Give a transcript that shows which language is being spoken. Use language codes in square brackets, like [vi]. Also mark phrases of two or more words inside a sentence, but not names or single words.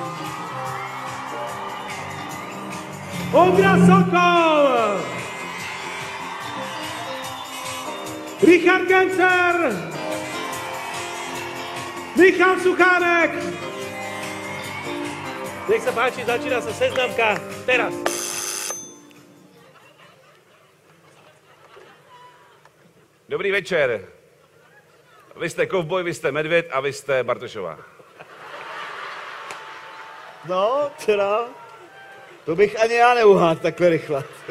[sk] Ondra Sokol! Richard Gencer! Michal Suchánek! Nech sa páči, začína sa seznamka teraz. [cs] Dobrý večer. Vy jste kovboj, vy jste medvěd a vy jste Bartošová. No, teda, to bych ani já neuhádl takhle rychle.